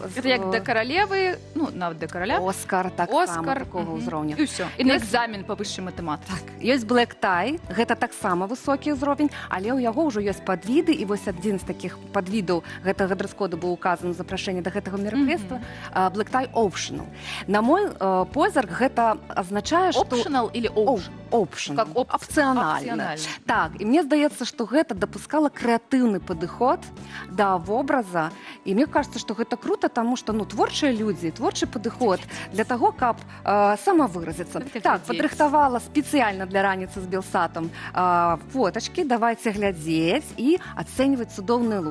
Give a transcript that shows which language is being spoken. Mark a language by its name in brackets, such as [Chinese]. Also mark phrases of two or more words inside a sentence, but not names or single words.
[Belarusian] Гэта як да каралевы, нават да караля. Оскар, таксама такога ўзроўня. І ўсё. І на экзамен па высшай матэматыцы. Так, ёсць [English] black tie, [Belarusian] гэта таксама высокі ўзровень, але ў яго ўжо ёсць падвіды, і вось адзін з такіх падвідаў гэтага дрес-коду быў указан у запрашэнні да гэтага мерапрыемства, [English] black tie optional. На мой позірк гэта азначае, што... Optional или option? Option. [Belarusian] Опцыянальна. Так, і мне здаецца, што гэта дапускала крэатыўны падыход да вобраза. І [Russian] мне кажется, [Belarusian] што гэта круто, таму што творчыя людзі, творчы падыход для таго, каб самавыразіцца. Так, падрыхтавала спецыяльна для раніцы з Белсатам фотачкі, давайце глядзець і ацэньваць цудоўныя лукі.